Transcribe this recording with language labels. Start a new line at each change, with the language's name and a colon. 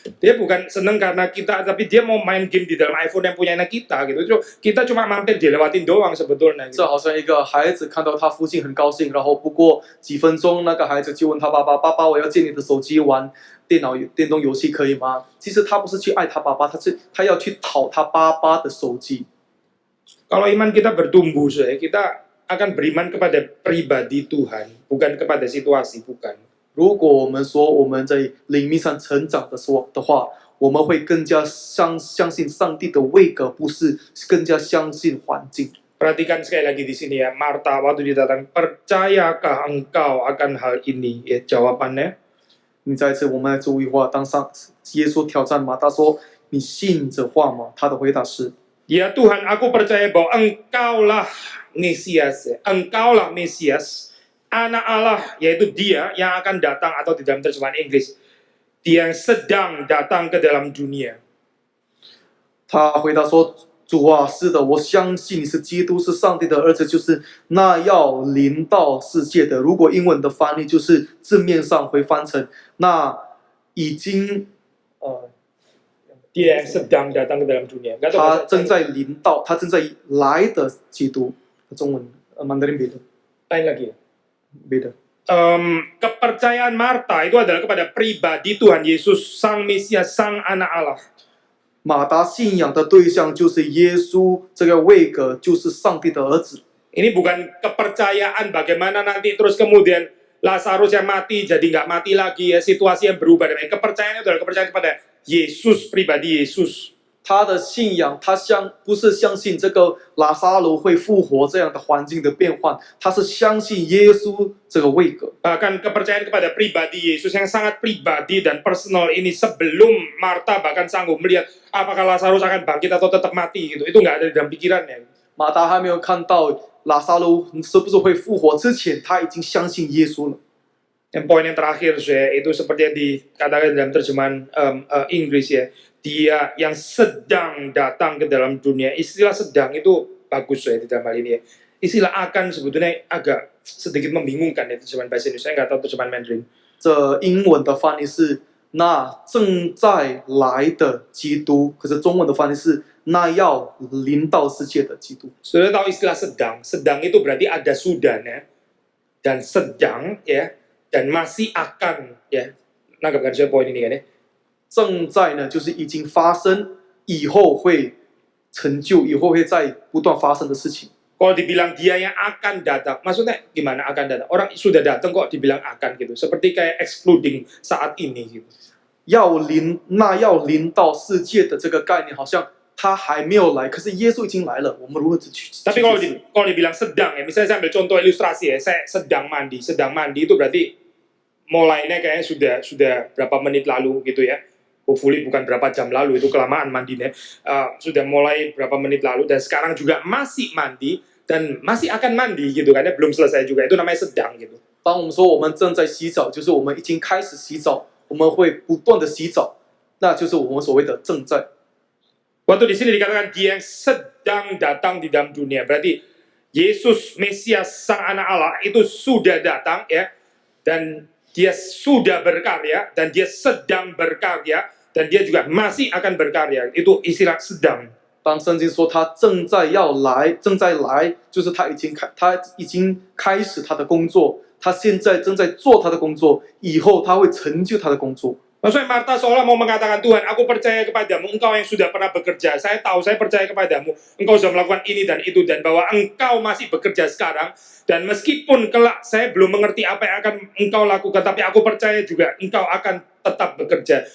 Indonesian: Dia bukan seneng karena kita, tapi dia mau main game di dalam iPhone yang punya anak kita gitu. Kita cuma mampir dilewatin doang sebetulnya. Gitu.
Chinese: 这好像一个孩子看到他父亲很高兴，然后不过几分钟，那个孩子就问他爸爸：“爸爸，我要借你的手机玩电动游戏可以吗？” 其实他不是去爱他爸爸，他要去讨他爸爸的手机。
Indonesian: Kalau iman kita bertumbuh, kita akan beriman kepada pribadi Tuhan, bukan kepada situasi, bukan.
Chinese: 如果我们说我们在灵命上成长的话，我们会更加相信上帝的位格，不是更加相信环境。
Indonesian: Perhatikan sekali lagi di sini ya, Marta waktu didatang, percayakah engkau akan hal ini? Ya jawabannya,
Chinese: 你再一次，我们来注意话，当耶稣挑战马大说：“你信这话吗？” 他的回答是：
Indonesian: ya Tuhan, aku percaya bahwa engkaulah Mesias, engkaulah Mesias, anak Allah, yaitu dia yang akan datang, atau di dalam terjemahan Inggris, dia yang sedang datang ke dalam dunia.
Chinese: 他回答说：“主啊，是的，我相信你是基督，是上帝的儿子，就是那要临到世界的。如果英文的翻译就是字面上会翻成那已经
Indonesian: dia yang sedang datang ke dalam dunia.
Chinese: 他正在临到，他正在来的基督。
Indonesian: 中文Mandarin beda. Lain lagi. Beda. Kepercayaan Marta itu adalah kepada pribadi Tuhan Yesus, Sang Mesias, Sang Anak Allah.
Chinese: 马达信仰的对象就是耶稣，这个位格就是上帝的儿子。
Indonesian: Ini bukan kepercayaan bagaimana nanti terus kemudian Lazarus yang mati jadi nggak mati lagi ya, situasi yang berubah. Kepercayaan itu adalah kepercayaan kepada Yesus, pribadi Yesus.
Chinese: 他的信仰，不是相信这个拉撒路会复活这样的环境的变换，他是相信耶稣这个位格。
Indonesian: Bahkan kepercayaan kepada pribadi Yesus yang sangat pribadi dan personal ini sebelum Marta bahkan sanggup melihat apakah Lazarus akan bangkit atau tetap mati gitu. Itu nggak ada di dalam pikirannya.
Chinese: 马达还没有看到拉撒路是不是会复活之前，他已经相信耶稣了。
Indonesian: Dan poin yang terakhir saya itu seperti yang dikatakan dalam terjemahan Inggris ya, dia yang sedang datang ke dalam dunia. Istilah sedang itu bagus ya di dalam hal ini ya. Istilah akan sebetulnya agak sedikit membingungkan ya terjemahan bahasa Indonesia. Saya nggak tahu terjemahan Mandarin.
Chinese: 这英文的翻译是那正在来的基督，可是中文的翻译是那要临到世界的基督。
Indonesian: Sudah tahu istilah sedang? Sedang itu berarti ada sudahnya dan sedang ya dan masih akan ya. Nangkap kan saya poin ini kan ya?
Chinese: 正在呢，就是已经发生，以后会成就，以后会在不断发生的事情。
Indonesian: Kalau dibilang dia yang akan datang, maksudnya gimana akan datang? Orang sudah datang kok dibilang akan gitu. Seperti kayak excluding saat ini gitu.
Chinese: 要临到世界的这个概念，好像他还没有来，可是耶稣已经来了。我们如何去？
Indonesian: Tapi kalau dibilang sedang ya, misalnya saya ambil contoh ilustrasi ya, saya sedang mandi itu berarti mulainya kayaknya sudah berapa menit lalu gitu ya. Hopefully bukan berapa jam lalu, itu kelamaan mandinya. Sudah mulai berapa menit lalu dan sekarang juga masih mandi dan masih akan mandi gitu kan ya, belum selesai juga. Itu namanya sedang gitu.
Chinese: 当我们说我们正在洗澡，就是我们已经开始洗澡，我们会不断的洗澡，那就是我们所谓的正在。
Indonesian: Waktu di sini dikatakan dia yang sedang datang di dalam dunia, berarti Yesus Mesias Sang Anak Allah itu sudah datang ya, dan dia sudah berkarya, dan dia sedang berkarya, dan dia juga masih akan berkarya. Itu istilah sedang.
Chinese: 当圣经说他正在来，就是他已经开始他的工作，他现在正在做他的工作，以后他会成就他的工作。
Indonesian: Maksudnya Marta seolah mau mengatakan, Tuhan, aku percaya kepadamu, engkau yang sudah pernah bekerja. Saya tahu, saya percaya kepadamu. Engkau sudah melakukan ini dan itu, dan bahwa engkau masih bekerja sekarang. Dan meskipun kelak saya belum mengerti apa yang akan engkau lakukan, tapi aku percaya juga engkau akan tetap bekerja.